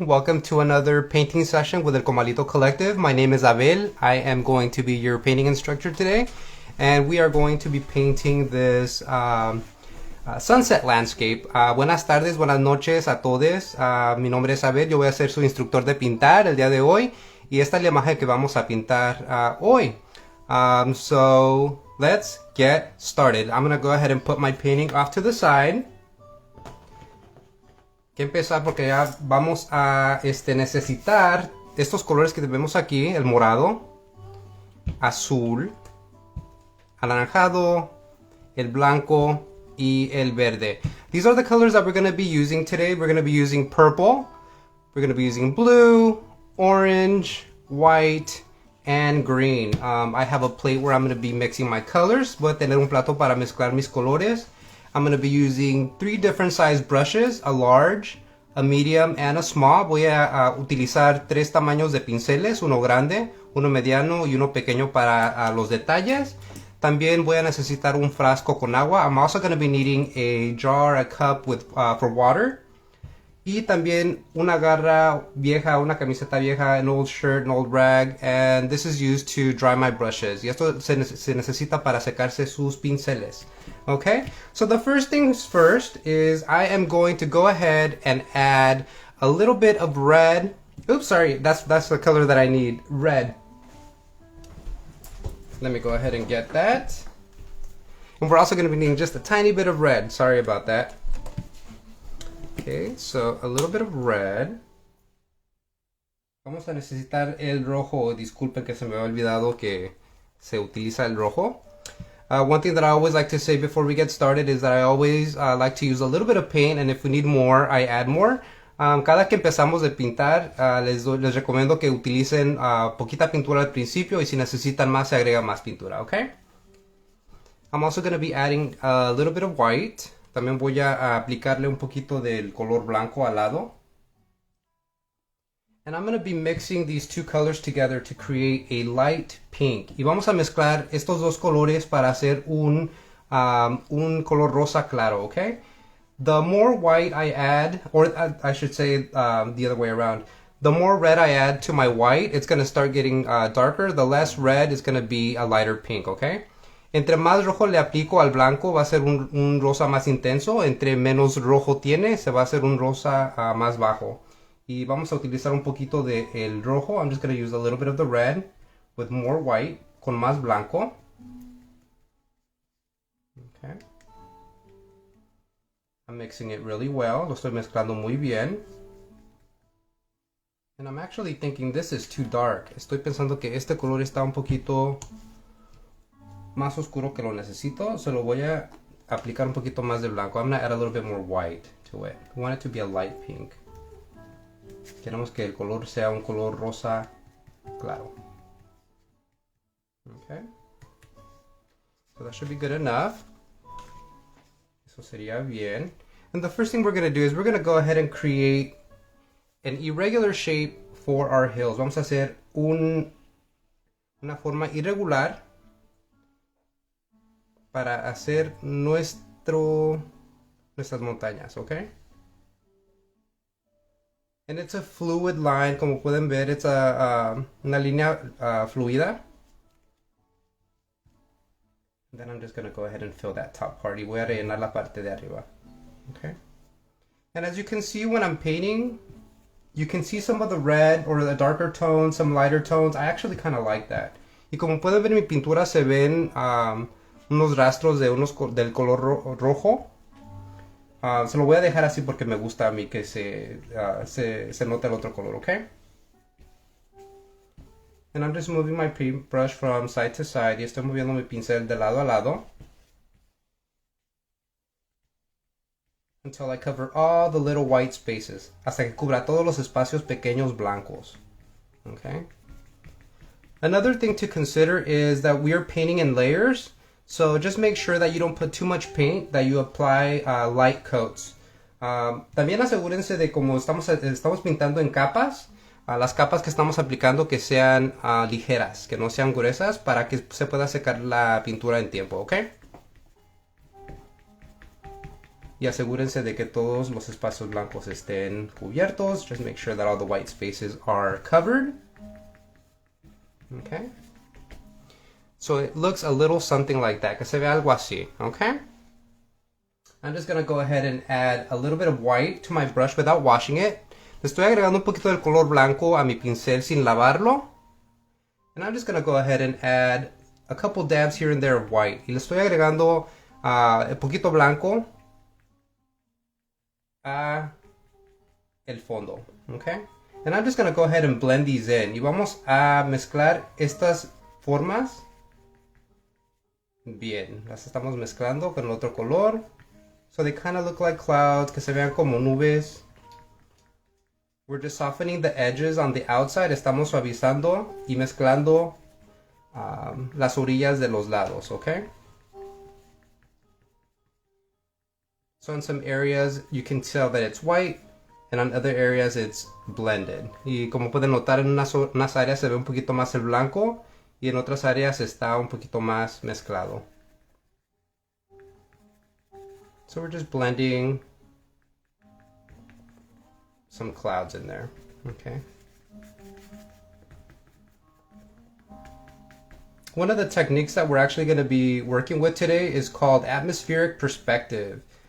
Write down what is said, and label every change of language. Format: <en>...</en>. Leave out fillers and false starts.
<en>Welcome to another painting session with El Comalito Collective. My name is Abel. I am going to be your painting instructor today. And we are going to be painting this sunset landscape.</en> <es>Buenas tardes, buenas noches a todos. Mi nombre es Abel. Yo voy a ser su instructor de pintar el día de hoy. Y esta es la imagen que vamos a pintar hoy.</es> <en>So let's get started. I'm going to go ahead and put my painting off to the side.</en> <es>Que empezar porque ya vamos a necesitar estos colores que vemos aquí, el morado, azul, anaranjado, el blanco y el verde.</es> <en>These are the colors that we're going to be using today. We're going to be using purple, we're going to be using blue, orange, white, and green. I have a plate where I'm going to be mixing my colors.</en> <es>Voy a tener un plato para mezclar mis colores.</es> <en>I'm going to be using 3 different size brushes, a large, a medium, and a small.</en> <es>Voy a utilizar 3 tamaños de pinceles, uno grande, uno mediano y uno pequeño para los detalles. También voy a necesitar un frasco con agua.</es> <en>I'm also going to be needing a jar, a cup with for water.</en> <es>Y también una garra vieja, una camiseta vieja,</es> <en>an old shirt, an old rag, and this is used to dry my brushes.</en> <es>Y esto se necesita para secarse sus pinceles.</es> <en>Okay, so the first things first is I am going to go ahead and add a little bit of red. Oops, sorry, that's the color that I need, red. Let me go ahead and get that. And we're also going to be needing just a tiny bit of red. Sorry about that. Okay, so a little bit of red.</en> <es>Vamos a necesitar el rojo. Disculpen que se me había olvidado que se utiliza el rojo.</es> <en>One thing that I always like to say before we get started is that I always like to use a little bit of paint, and if we need more, I add more.</en> <es>Cada que empezamos de pintar, les recomiendo que utilicen poquita pintura al principio, y si necesitan más, se agrega más pintura, okay?</es> <en>I'm also going to be adding a little bit of white.</en> <es>También voy a aplicarle un poquito del color blanco al lado.</es> <en>And I'm going to be mixing these 2 colors together to create a light pink.</en> <es>Y vamos a mezclar estos 2 colores para hacer un color rosa claro, okay?</es> <en>The more white I add, or I should say the other way around, the more red I add to my white, it's going to start getting darker. The less red is going to be a lighter pink, okay?</en> <es>Entre más rojo le aplico al blanco, va a ser un rosa más intenso. Entre menos rojo tiene, se va a hacer un rosa más bajo. Y vamos a utilizar un poquito de el rojo.</es> <en>I'm just going to use a little bit of the red with more white,</en> <es>con más blanco.</es> <en>Okay. I'm mixing it really well.</en> <es>Lo estoy mezclando muy bien.</es> <en>And I'm actually thinking this is too dark.</en> <es>Estoy pensando que este color está un poquito más oscuro que lo necesito. Se lo voy a aplicar un poquito más de blanco.</es> <en>I'm going to add a little bit more white to it. We want it to be a light pink.</en> <es>Queremos que el color sea un color rosa claro.</es> <en>Okay. So that should be good enough.</en> <es>Eso sería bien.</es> <en>And the first thing we're going to do is we're going to go ahead and create an irregular shape for our hills.</en> <es>Vamos a hacer una forma irregular para hacer nuestras montañas, okay?</es> <en>And it's a fluid line,</en> <es>como pueden ver,</es> <en>it's</en> <es>una línea fluida.</es> <en>And then I'm just going to go ahead and fill that top part.</en> <es>Y voy a rellenar la parte de arriba,</es> <en>okay? And as you can see when I'm painting, you can see some of the red or the darker tones, some lighter tones. I actually kind of like that.</en> <es>Y como pueden ver en mi pintura se ven unos rastros de del color rojo. Se lo voy a dejar así porque me gusta a mí que se note el otro color, okay?</es> <en>And I'm just moving my paintbrush from side to side.</en> <es>Y estoy moviendo mi pincel de lado a lado.</es> <en>Until I cover all the little white spaces.</en> <es>Hasta que cubra todos los espacios pequeños blancos.</es> <en>Okay? Another thing to consider is that we are painting in layers. So just make sure that you don't put too much paint, that you apply light coats.</en> <es>También asegúrense de como estamos pintando en capas, las capas que estamos aplicando que sean ligeras, que no sean gruesas para que se pueda secar la pintura en tiempo, ¿ok? y asegúrense de que todos los espacios blancos estén cubiertos.</es> <en>Just make sure that all the white spaces are covered. Okay. So it looks a little something like that,</en> <es>que se ve algo así,</es> <en>okay? I'm just going to go ahead and add a little bit of white to my brush without washing it.</en> <es>Le estoy agregando un poquito del color blanco a mi pincel sin lavarlo.</es> <en>And I'm just going to go ahead and add a couple dabs here and there of white.</en> <es>Y le estoy agregando un poquito blanco a el fondo, okay?</es> <en>And I'm just going to go ahead and blend these in.</en> <es>Y vamos a mezclar estas formas. Bien, las estamos mezclando con el otro color.</es> <en>So they kind of look like clouds,</en> <es>que se vean como nubes.</es> <en>We're just softening the edges on the outside.</en> <es>Estamos suavizando y mezclando las orillas de los lados, okay?</es> <en>So in some areas you can tell that it's white, and on other areas it's blended.</en> <es>Y como pueden notar, en unas áreas se ve un poquito más el blanco y en otras áreas está un poquito más mezclado.</es> <en>So we're just blending some clouds in there, okay? One of the techniques that we're actually going to be working with today is called atmospheric perspective.</en>